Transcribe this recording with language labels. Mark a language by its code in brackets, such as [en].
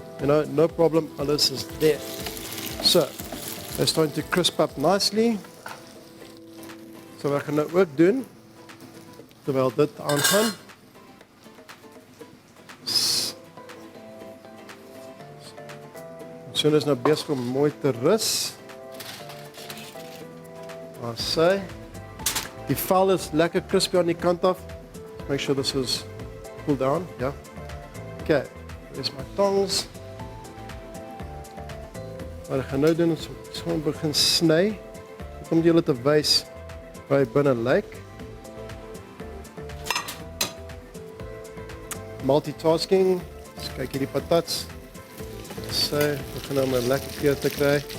[en] No problem, alles is there. So, it's starting to crisp up nicely. [af] So wat ek gaan nou ook doen, terwyl dit aangaan, So is nou besig om mooi te rus. Daar sy. Die vel is lekker crispy aan die kant af. [en] Make sure this is cool down, ja. Okay, here's my tongs. [af] Wat ek gaan nou doen is gewoon begin sny. Om julle te wys waar hy binne lyk. Multitasking. Dus kyk hier die patats. Sy, begin nou maar lekker geur te kry.